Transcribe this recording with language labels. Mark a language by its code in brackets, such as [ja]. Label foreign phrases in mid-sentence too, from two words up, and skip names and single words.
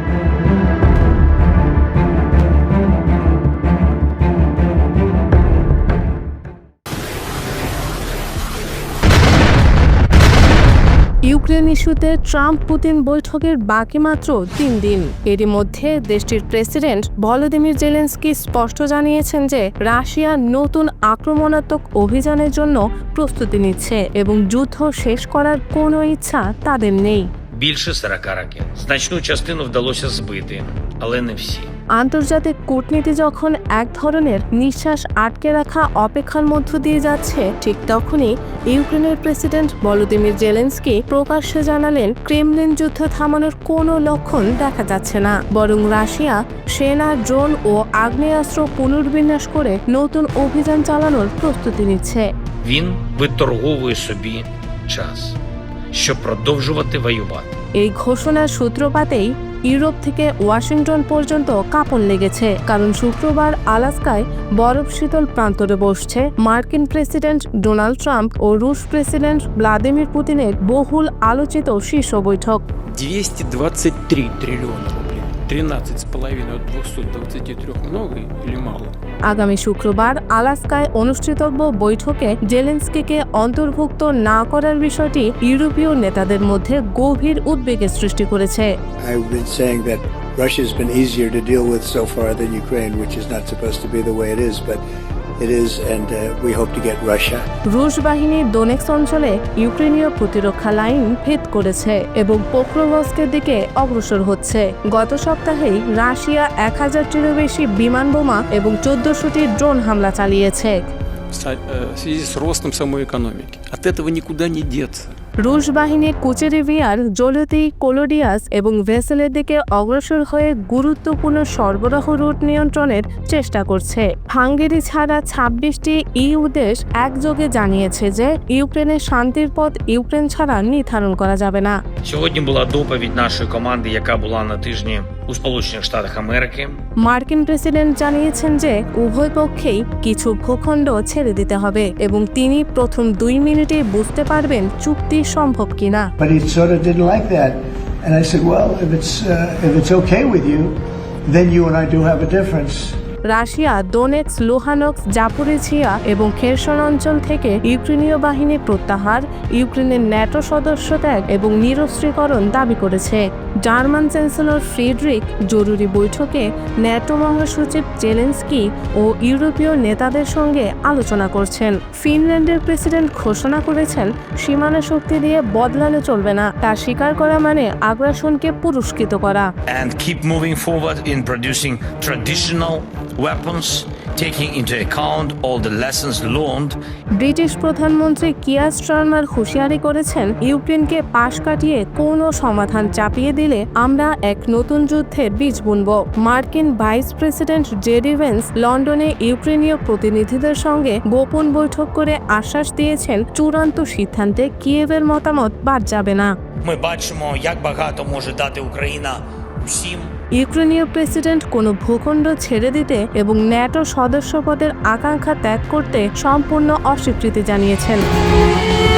[bn] ইউক্রেন ইস্যুতে ট্রাম্প পুতিন বৈঠকের বাকি মাত্র 3 দিন। এরই মধ্যে দেশটির প্রেসিডেন্ট ভলোদিমির জেলেনস্কি স্পষ্ট জানিয়েছেন যে রাশিয়া নতুন আক্রমণাত্মক অভিযানের জন্য প্রস্তুতি নিচ্ছে এবং যুদ্ধ শেষ করার কোনো ইচ্ছা তাদের নেই। [uk] Більше 40 ракет. Значну частину вдалося збити, але не всі. [bn] আন্তর্জাতিক কূটনীতি যখন এক ধরনের নিঃশ্বাস আটকে রাখা অপেক্ষার মধ্য দিয়ে যাচ্ছে, ঠিক তখনই ইউক্রেনের প্রেসিডেন্ট ভলোদিমির জেলেনস্কি প্রকাশ্যে জানালেন, ক্রেমলিন যুদ্ধ থামানোর কোনো লক্ষণ দেখা যাচ্ছে না, বরং রাশিয়া সেনা, ড্রোন ও আগ্নেয়াস্ত্র পুনর্বিন্যাস করে নতুন অভিযান চালানোর প্রস্তুতি নিচ্ছে। [uk] Він виторговує собі час. щоб продовжувати воювати. [bn] এই ঘোষণার সূত্রপাতেই ইউরোপ থেকে ওয়াশিংটন পর্যন্ত কাঁপন লেগেছে, কারণ শুক্রবার আলাস্কায় বরফ শীতল প্রান্তরে বসছে মার্কিন প্রেসিডেন্ট ডোনাল্ড ট্রাম্প ও রুশ প্রেসিডেন্ট ভ্লাদিমির পুতিনের বহুল আলোচিত শীর্ষ বৈঠক। [ru] 223 триллиона рублей. 13,5 от 223 много или мало? [bn] আগামী শুক্রবার আলাস্কায় অনুষ্ঠিতব্য বৈঠকে জেলেনস্কিকে অন্তর্ভুক্ত না করার বিষয়টি ইউরোপীয় নেতাদের মধ্যে গভীর উদ্বেগের সৃষ্টি করেছে। [en] I've been saying that Russia's been easier to deal with so far than Ukraine, which is not supposed to be the way it is, but it is, and we hope to get Russia. [bn] রুশ বাহিনী দোনেক্স অঞ্চলে ইউক্রেনীয় প্রতিরক্ষা লাইন ভেদ করেছে এবং পোক্রোভস্কের দিকে অগ্রসর হচ্ছে। গত সপ্তাহেই রাশিয়া 1000টিরও বেশি বিমান বোমা এবং 1400টি ড্রোন হামলা চালিয়েছে। [ru] В связи с ростом самой экономики. От этого никуда не деться. [bn] রুশ বাহিনী কুচেরিভিয়ার, জোলতি, কোলোডিয়াস এবং ভেসেলের দিকে অগ্রসর হয়ে গুরুত্বপূর্ণ সরবরাহ রুট নিয়ন্ত্রণের চেষ্টা করছে। হাঙ্গেরি ছাড়া 26টি ইইউ দেশ একযোগে জানিয়েছে যে ইউক্রেনের শান্তির পথ ইউক্রেন ছাড়া নির্ধারণ করা যাবে না। [uk] Сьогодні була доповідь нашої команди, яка була на тижні у Сполучених Штатах Америки. [bn] মার্কিন প্রেসিডেন্ট জানিয়েছেন যে উভয় পক্ষেই কিছু ভূখণ্ড ছেড়ে দিতে হবে এবং তিনি প্রথম 2 মিনিটে বুঝতে পারবেন চুক্তি সম্ভব কিনা। [en] But he sort of didn't like that, and I said, well, if it's okay with you, then you and I do have a difference. [bn] রাশিয়া দোনেক্স, লুহানস্ক, জাপোরিঝিয়া এবং খেরসন অঞ্চল থেকে ইউক্রেনীয় বাহিনী প্রত্যাহার, ইউক্রেনের ন্যাটো সদস্য ত্যাগ এবং নিরস্ত্রীকরণ দাবি করেছে। জার্মান চ্যান্সেলর ফ্রিডরিক জরুরি বৈঠকে ন্যাটো মহাসচিব জেলেনস্কি ও ইউরোপীয় নেতাদের সঙ্গে আলোচনা করছেন। ফিনল্যান্ডের প্রেসিডেন্ট ঘোষণা করেছেন সীমানা শক্তি দিয়ে বদলানো চলবে না, তা স্বীকার করা মানে আগ্রাসনকে পুরস্কৃত করা। [en] And keep moving forward in producing traditional weapons, taking into account all the lessons learned. [bn] ব্রিটিশ প্রধানমন্ত্রী কিয়ার স্টারমার হুঁশিয়ারি করেছেন, ইউক্রেনকে পাশ কাটিয়ে কোনো সমাধান চাপিয়ে দিলে আমরা এক নতুন যুদ্ধের বীজ বুনব। মার্কিন ভাইস প্রেসিডেন্ট জেডি ভেন্স লন্ডনে ইউক্রেনীয় প্রতিনিধিদের সঙ্গে গোপন বৈঠক করে আশ্বাস দিয়েছেন চূড়ান্ত সিদ্ধান্তে কিয়েভের মতামত বাদ যাবে না। [uk] Ми бачимо, як багато може дати Україна усім. [bn] ইউক্রেনীয় প্রেসিডেন্ট কোনো ভূখণ্ড ছেড়ে দিতে এবং ন্যাটো সদস্যপদের আকাঙ্ক্ষা ত্যাগ করতে সম্পূর্ণ অস্বীকৃতি জানিয়েছেন।